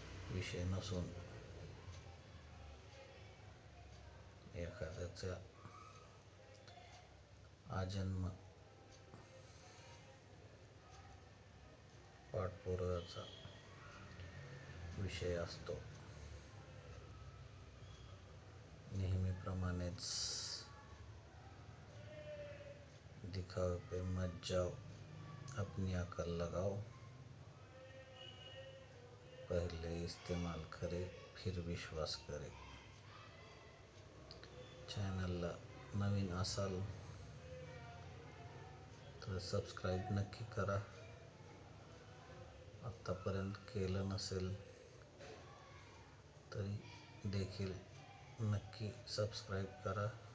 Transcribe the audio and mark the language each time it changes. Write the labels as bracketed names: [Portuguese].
[Marathi] विषय नसून एखाद्याच्या आजन्म पाठपुराव्याचा विषय असतो. नेहमीप्रमाणेच [Hindi] दिखावे पे मत जाओ, अपनी अकल लगाओ, पहले इस्तेमाल करे फिर विश्वास करे. [Marathi] चॅनलला नवीन असाल तर सबस्क्राईब नक्की करा. आत्तापर्यंत केलं नसेल तरी देखील नक्की सबस्क्राईब करा.